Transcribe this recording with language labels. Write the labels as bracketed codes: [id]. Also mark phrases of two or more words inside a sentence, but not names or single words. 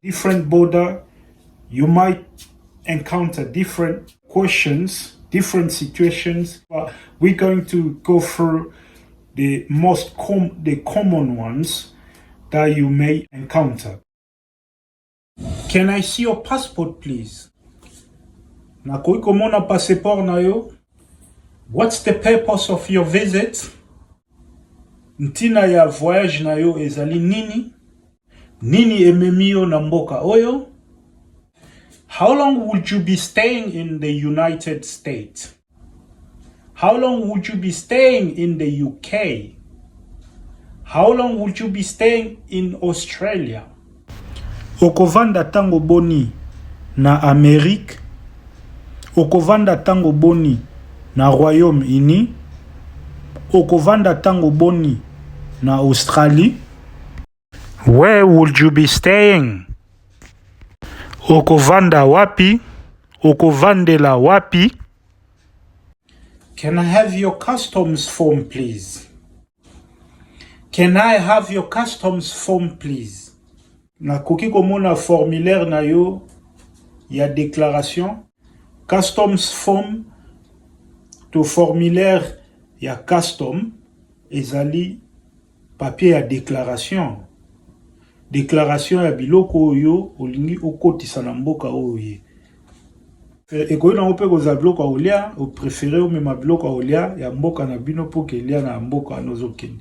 [en] Different border, you might encounter different questions, different situations, but we're going to go through the most common ones that you may encounter. Can I see your passport, please? [ln] Nakoi komona passport na yo? [en] What's the purpose of your visit? [ln] Ntina ya voyage na yo ezali nini? Nini ememio na mboka oyo? [en] How long would you be staying in the United States? How long would you be staying in the UK? How long would you be staying in Australia? [ln] Okovanda tango boni na Amerique? Okovanda tango boni na Royaume-Uni? Okovanda tango boni na Australie? [en] Where would you be staying? [ln] Okovanda wapi? Okovandela wapi? [en] Can I have your customs form, please? Can I have your customs form, please? [ln] Na koki komona formulaire na yo ya déclaration. [en] Customs form [ln] to formulaire ya custom ezali papier ya déclaration. Déclaration ya biloko oyo olingi okotisa na mboka oyo. Ekoyi na ope koza biloko olia, o préféré o mema biloko olia ya mboka na bino po kelia na mboka nozokende.